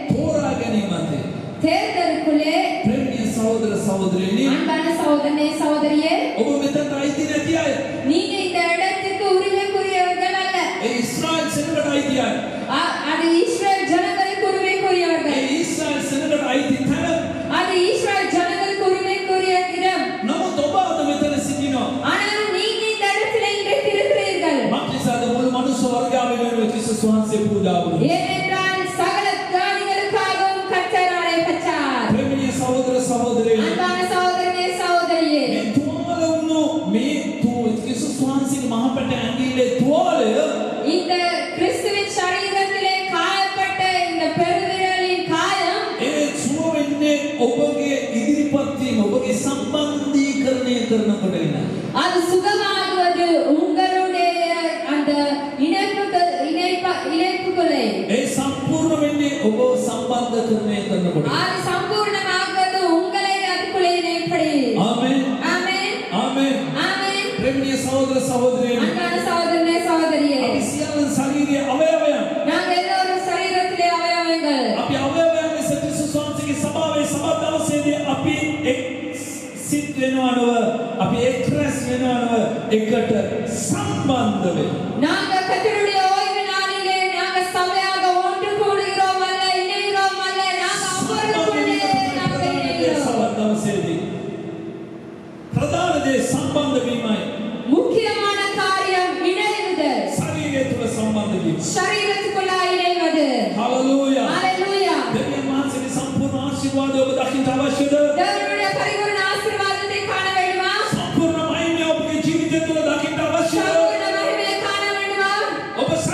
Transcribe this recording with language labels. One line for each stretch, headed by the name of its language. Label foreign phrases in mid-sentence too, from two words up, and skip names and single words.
Sinhala: ප්‍රේමීය සහෝදර සහෝදරියනි,
Tamil: அன்பான சகோதரனே சகோதரியே,
Sinhala: ඔබ මෙතනට අයිති නැති අය.
Tamil: நீங்க இந்த இடத்துக்கு உரிமைக்குரியவர்கள் அல்ல.
Sinhala: ඒ ඉස්රායෙල් සෙනඟට අයිති අය.
Tamil: அது இஸ்ரவேல் ஜனங்களுக்கு
Sinhala: ඒ
Tamil: உரிமைக்குரியவர்கள்.
Sinhala: ඉස්රායෙල් සෙනඟට අයිති තැන.
Tamil: அது இஸ்ரவேல் ஜனங்களுக்கு உரிமைக்குரிய இடம்.
Sinhala: නමුත් ඔබ අද මෙතන සිටිනවා.
Tamil: ஆனால் நீங்க இந்த இடத்துல இன்றைக்கு இருக்கிறீர்கள்.
Sinhala: මක්නිසාද මුළු මනුස්ස වර්ගයාම වෙනුවෙන් ක්‍රිස්තුස් වහන්සේ පූජා වුණා.
Tamil: ஏனென்றால் சகல ஜாதிகளுக்காகவும் கர்த்தர் அழைக்கப்பட்டார்.
Sinhala: ප්‍රේමීය සහෝදර සහෝදරියනි,
Tamil: அன்பான சகோதரனே சகோதரியே,
Sinhala: මේ තුවාල වුණු මේ ක්‍රිස්තුස් වහන්සේගේ මහපට ඇඟිල්ලේ තුවාලය
Tamil: இந்த கிறிஸ்துவின் சரீரத்திலே காயப்பட்ட இந்த பெருவிரலின் காயம்
Sinhala: ඒ සුව වෙන්නේ ඔබගේ ඉදිරිපත් වීම, ඔබගේ සම්බන්ධීකරණය කරනකොට වෙන.
Tamil: அது சுகமாகுவது உங்களுடைய அந்த இணைப்புகளை
Sinhala: ඒ සම්පූර්ණ වෙන්නේ ඔබ සම්බන්ධකරණය කරනකොට.
Tamil: அது சம்பூர்ணமாகுவது உங்களை அதுக்குள்ளே இணைப்படி.
Sinhala: ආමෙන්.
Tamil: ஆமென்,
Sinhala: ආමෙන්.
Tamil: ஆமென்.
Sinhala: ප්‍රේමීය සහෝදර සහෝදරියනි,
Tamil: அன்பான சகோதரனே சகோதரியே,
Sinhala: අපි සියල්ල ශරීරයේ අවයවයන්.
Tamil: நாங்கள் எல்லோரும் சரீரத்திலே அவயவங்கள்.
Sinhala: අපි අවයවයන් ලෙස ක්‍රිස්තුස් වහන්සේගේ සභාවේ සභා දවසේදී අපි එක් සිත් වෙනවා නව, අපි එක් රැස් වෙනවා නව, එකට සම්බන්ධ වෙනවා.
Tamil: நாங்கள் கர்த்தருடைய ஓய்வு நாளிலே நாங்கள் சபையாக ஒன்று கூடுகிறோம் அல்ல, இணைகிறோம் அல்ல, நாங்கள் அவருக்குள்ளே நாங்கள் இணைகிறோம்.
Sinhala: සභා දවසේදී ප්‍රධාන දේ සම්බන්ධ වීමයි.
Tamil: முக்கியமான காரியம் இணைவுதல்,
Sinhala: ශරීරය තුළ සම්බන්ධ වීම.
Tamil: சரீரத்துக்குள்ளாய் இணைவது.
Sinhala: හalleluya.
Tamil: ஹalleluya.
Sinhala: දෙවියන් වහන්සේගේ සම්පූර්ණ ආශිර්වාදය ඔබ දකින්න අවශ්‍යද?
Tamil: தேவனுடைய பரிபூர்ண ஆசீர்வாதத்தை காண வேண்டுமா?
Sinhala: සම්පූර්ණ මහිමය ඔබගේ ජීවිතය තුළ දකින්න අවශ්‍යද?
Tamil: சம்பூர்ண மகிமையை காண வேண்டுமா?
Sinhala: ඔබ